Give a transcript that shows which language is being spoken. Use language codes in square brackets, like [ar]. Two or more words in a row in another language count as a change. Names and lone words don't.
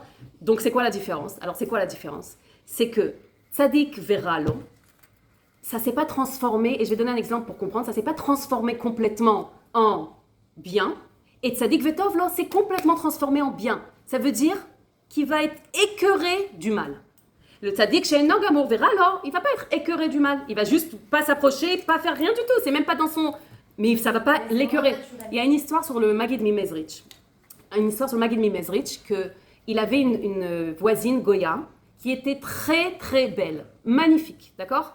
[fr] Donc, c'est quoi la différence? Alors, c'est quoi la différence? C'est que [he] צדיק ורע לו, [fr] ça s'est pas transformé, et je vais donner un exemple pour comprendre, ça s'est pas transformé complètement en bien, et [he] צדיק וטוב לו, [fr] c'est complètement transformé en bien. Ça veut dire qu'il va être écœuré du mal. [he] Le צדיק שאינו גמור ורע לו, [fr] il va pas être écœuré du mal, il va juste pas s'approcher, pas faire rien du tout, c'est même pas dans son... Mais ça va pas l'écœurer. Il y a une histoire sur le Maggid Mimezrich. Qu'il avait une voisine, Goya, qui était très très belle, magnifique, d'accord?